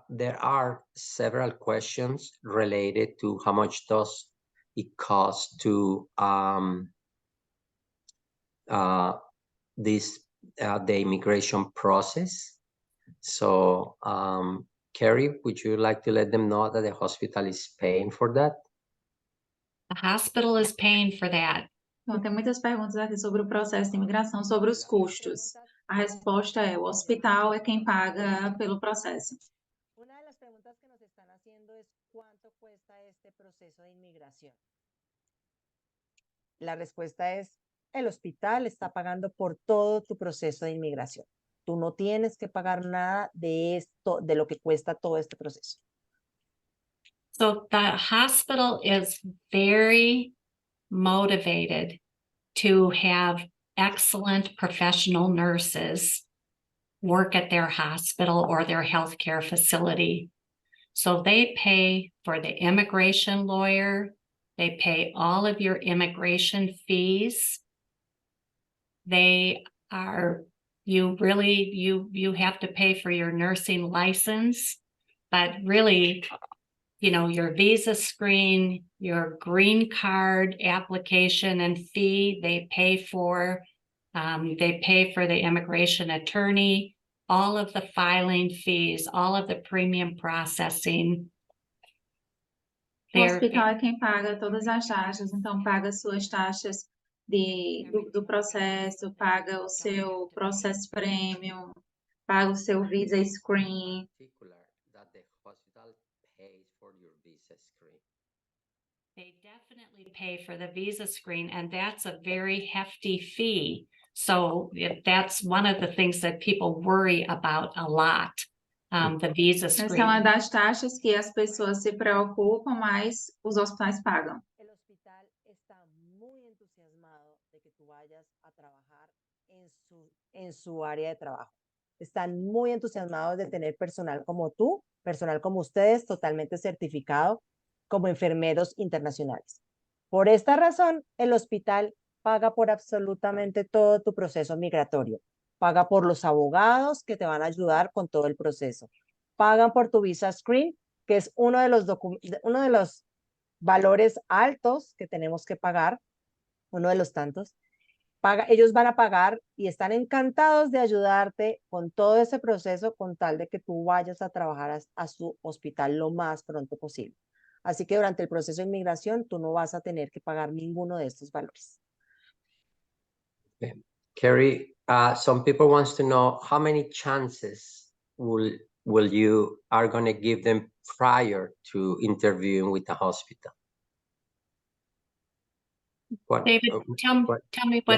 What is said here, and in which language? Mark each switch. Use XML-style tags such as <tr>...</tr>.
<en>There are several questions related to how much does it cost to the immigration process. So, Carrie, would you like to let them know that the hospital is paying for that? The hospital is paying for that.</en> <pt>Então, tem muitas perguntas aqui sobre o processo de imigração, sobre os custos. A resposta é: o hospital é quem paga pelo processo.</pt> <es>Una de las preguntas que nos están haciendo es ¿cuánto cuesta este proceso de inmigración? La respuesta es: el hospital está pagando por todo tu proceso de inmigración. Tú no tienes que pagar nada de esto, de lo que cuesta todo este proceso.</es> <en>So the hospital is very motivated to have excellent professional nurses work at their hospital or their healthcare facility. So they pay for the immigration lawyer, they pay all of your immigration fees. They are, you have to pay for your nursing license, but really, your visa screen, your green card application and fee, they pay for the immigration attorney, all of the filing fees, all of the premium processing.</en> <pt>O hospital é quem paga todas as taxas, então paga suas taxas do processo, paga o seu processo premium, paga o seu visa screen.</pt> <en>That the hospital pays for your visa screen. They definitely pay for the visa screen, and that's a very hefty fee. So that's one of the things that people worry about a lot, the visa</en> <pt>Essa</pt> <en>screen.</en> <pt>é uma das taxas que as pessoas se preocupam, mas os hospitais pagam.</pt> <es>El hospital está muy entusiasmado de que tú vayas a trabajar en su área de trabajo. Están muy entusiasmados de tener personal como tú, personal como ustedes, totalmente certificado como enfermeros internacionales. Por esta razón, el hospital paga por absolutamente todo tu proceso migratorio. Paga por los abogados que te van a ayudar con todo el proceso. Pagan por tu visa screen, que es uno de los valores altos que tenemos que pagar, uno de los tantos. Ellos van a pagar y están encantados de ayudarte con todo ese proceso con tal de que tú vayas a trabajar a su hospital lo más pronto posible. Así que durante el proceso de inmigración tú no vas a tener que pagar ninguno de estos valores.</es> <en>Carrie, some people wants to know how many chances will you are going to give them prior to interviewing with the hospital? What, David, tell me, what</en>